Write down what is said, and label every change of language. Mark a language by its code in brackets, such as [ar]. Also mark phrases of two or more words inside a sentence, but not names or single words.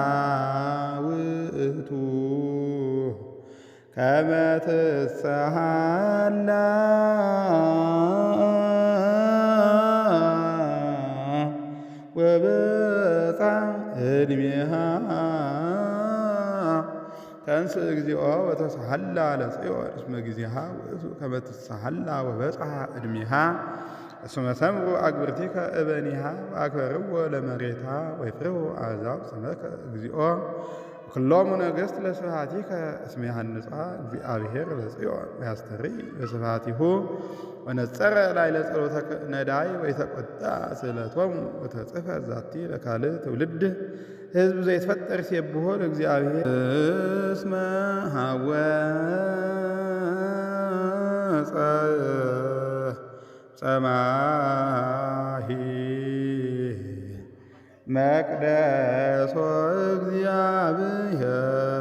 [gez] ውእቱ ከመ ትሳሃላ ወበጽሐ ዕድሜሃ ተንስ እግዚኦ ወተሳሃላ ለጽዮን እስመ ጊዜሃ ውእቱ ከመ ትሳሃላ ወበጽሐ ዕድሜሃ እስመ ሰምዑ አግብርቲከ እበኒሃ ወአክበርዎ ለመሬታ ወይፍርሁ አሕዛብ ስመከ እግዚኦ ኩሎሙ ነገሥት ለስብሐቲከ እስመ ያሃንጻ እግዚአብሔር ለጽዮን ወያስተርኢ በስብሐቲሁ ወነጸረ ላዕለ ጸሎተ ነዳይ ወይተቈጣ ስእለቶሙ ወተጽሕፈ ዛቲ ለካልእ ትውልድ ሕዝብ ዘይትፈጠር ይሴብሖ ለእግዚአብሔር እስመ ሐወፀ ጸማሂ መቅደሶ እግዚአብሔር